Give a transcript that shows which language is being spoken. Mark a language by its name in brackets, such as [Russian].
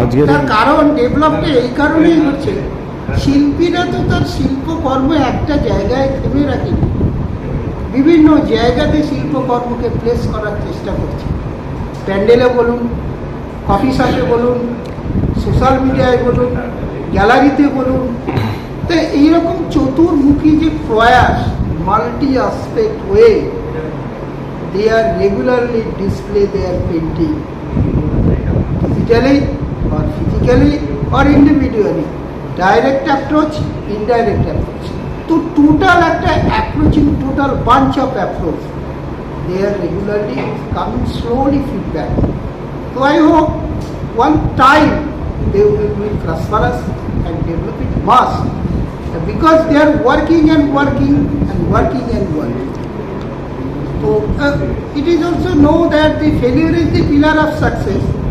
[Bangla] তার কারণ ডেভেলপটা এই কারণেই হচ্ছে, শিল্পীরা তো তার শিল্পকর্ম একটা জায়গায় থেমে রাখেনি, বিভিন্ন জায়গাতে শিল্পকর্মকে প্লেস করার চেষ্টা করছে। প্যান্ডেলে বলুন, কফি শপে বলুন, সোশ্যাল মিডিয়ায় বলুন, গ্যালারিতে বলুন। তো এইরকম চতুর্মুখী যে প্রয়াস, [English] Multi aspect way, they are regularly display their painting, digitally or physically or individually, direct approach, indirect approach. তো total একটা approaching, total bunch of approach, they are regularly coming slowly feedback. So I hope one time they will be prosperous and develop it mass, because they are working and working and working and working. So it is also know that the failure is the pillar of success.